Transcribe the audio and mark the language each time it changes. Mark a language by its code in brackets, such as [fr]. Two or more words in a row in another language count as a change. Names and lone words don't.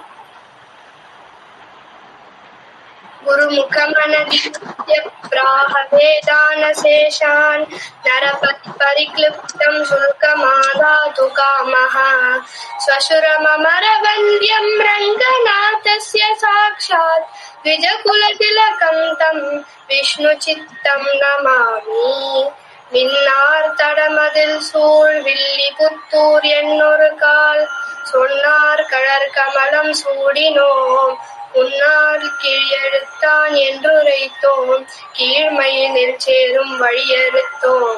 [sa] गुरुमुखमनदित्य प्राह वेदानशेषान् नरपत्परिक्लिप्तं शुल्कमादातु कामः स्वशुरममरवन्द्यं रङ्गनाथस्य साक्षात् द्विजकुलतिलकं तं विष्णुचित्तं नमामि। [ta] மின்னார்தடமதில் சூழ் வில்லிபுத்தூர் என்னொரு கால் சொன்னார் கழற்கமலம் சூடினோம் உன்னார் கீழெழுத்தான் என்றுரைத்தோம் கீழ்மையினில் சேரும் வழியறுத்தோம்